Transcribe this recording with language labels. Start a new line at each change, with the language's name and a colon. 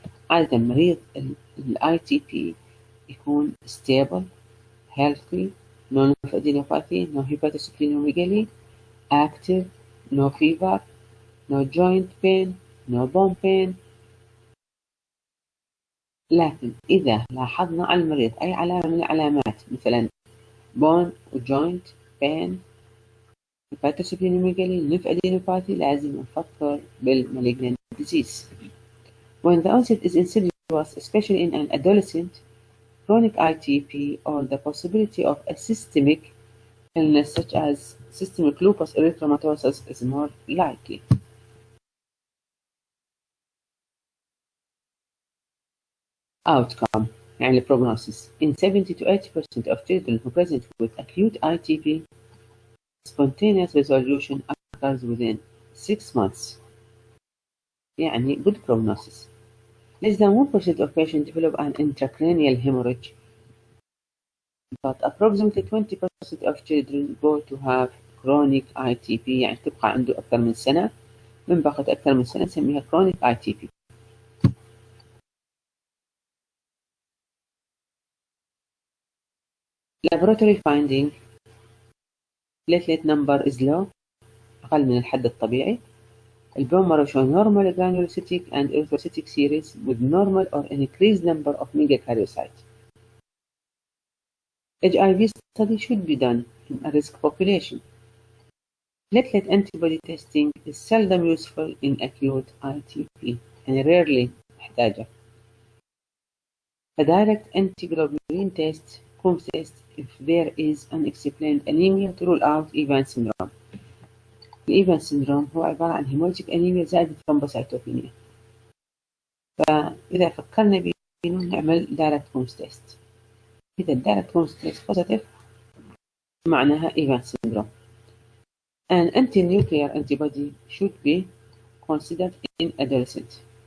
Arabic: عادة مريض ال ITP يكون
English: stable, healthy, no lymphadenopathy, no hepatosplenomegaly, active, no fever, no joint pain, no bone pain.
Arabic: لكن إذا لاحظنا على المريض أي علامة من العلامات مثلا bone وjoint pain, hepatosplenomegaly, lymphadenopathy لازم نفكر بالmalignant disease.
English: When the onset is insidious, especially in an adolescent, chronic ITP or the possibility of a systemic illness such as systemic lupus erythematosus is more likely. Outcome يعني prognosis. In 70 to 80% of children who present with acute ITP, spontaneous resolution occurs within 6 months. يعني good prognosis. Less than 1% of patients develop an intracranial hemorrhage but approximately 20% of children go to have chronic ITP،
Arabic: يعني تبقى عنده أكثر من سنة، من بقت أكثر من سنة نسميها chronic ITP.
English: laboratory finding: platelet number is low،
Arabic: أقل من الحد الطبيعي.
English: البون marrow show normal granulocytic and erythrocytic series with normal or increased number of megakaryocytes. HIV study should be done in a risk population. Platelet antibody testing is seldom useful in acute ITP and rarely نحتاجه. A direct antiglobulin test comes test if there is unexplained anemia to rule out Evans syndrome.
Arabic: الإيفانز syndrome هو عبارة عن هيمولوجيك أنيميا زائد ثرومبوسايتوبينيا. فإذا فكرنا بيه نعمل direct Coombs test. إذا direct Coombs test positive معناها Evans syndrome.
English: An anti-nuclear antibody should be considered in adolescents.